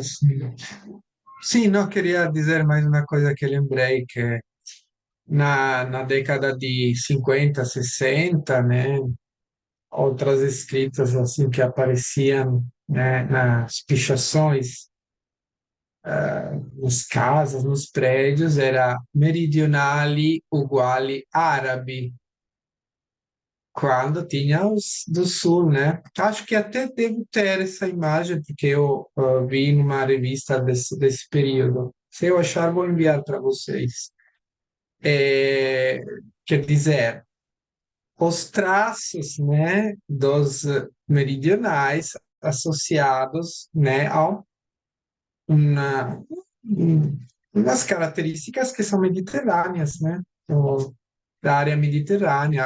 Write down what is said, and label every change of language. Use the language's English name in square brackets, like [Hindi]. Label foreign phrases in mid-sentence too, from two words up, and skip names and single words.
[Portuguese] Sim, não queria dizer mais uma coisa que lembrei, que na década de 50, 60, né, outras escritas assim que apareciam, né, nas pichações, nas casas, nos prédios, era [Italian] meridionali uguali [Portuguese] árabe, quando tinha os do sul, né? Acho que até devo ter essa imagem, porque eu vi numa revista desse período. Se eu achar, vou enviar para vocês. É, quer dizer, os traços, né, dos meridionais associados, né, a uma, umas características que são mediterrâneas, né, da área mediterrânea.